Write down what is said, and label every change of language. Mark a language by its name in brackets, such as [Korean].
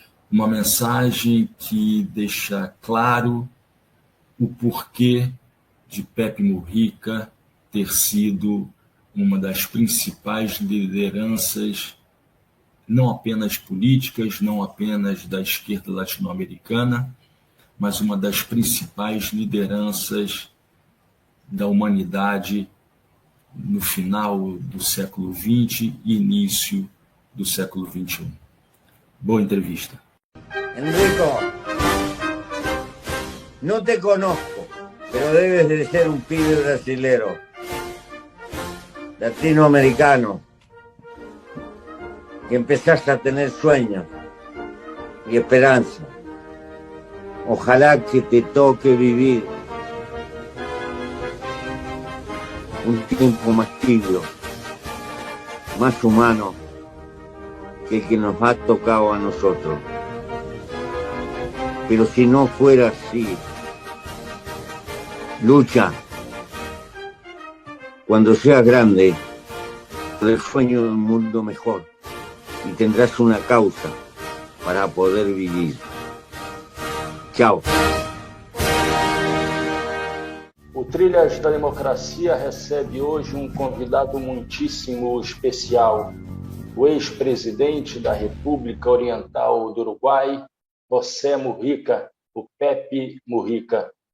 [Portuguese] Uma mensagem que deixa claro o porquê de Pepe Mujica ter sido uma das principais lideranças, não apenas políticas, não apenas da esquerda latino-americana, mas uma das principais lideranças da humanidade no final do século XX e início do século XXI. Boa entrevista. [Spanish] Enrico, no te conozco, pero debes de ser un pibe brasilero, latinoamericano, que empezaste a tener sueños y esperanza. Ojalá que te toque vivir un tiempo más tibio, más humano que el que nos ha tocado a nosotros. Pero si no fuera así, lucha. Cuando seas grande, por el sueño de un mundo mejor, y tendrás una causa para poder vivir. [Portuguese] Tchau. O Trilhas da Democracia recebe hoje um convidado muitíssimo especial, o ex-presidente da República Oriental do Uruguai, José Mujica, o Pepe Mujica.